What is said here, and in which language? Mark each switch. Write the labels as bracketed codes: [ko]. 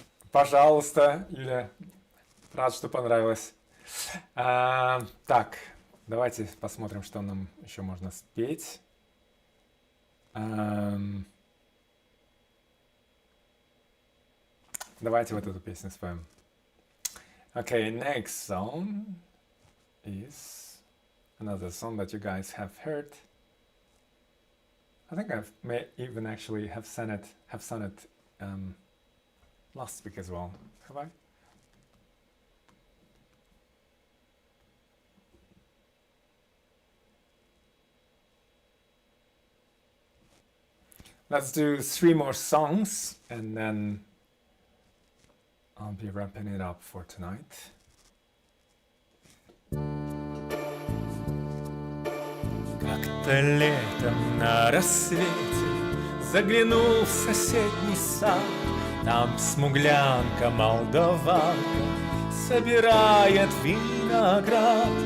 [ru] Пожалуйста, Юля, рад, что понравилось. Так, давайте посмотрим, что нам еще можно спеть. Давайте вот эту песню споем. [en] Okay, next song is another song that you guys have heard. I think I may even actually have sung it last week as well. Have I? Let's do 3 more songs and then I'll be wrapping it up for tonight. [ru] Как-то летом на рассвете заглянул в соседний сад. Там смуглянка молдаванка собирает виноград.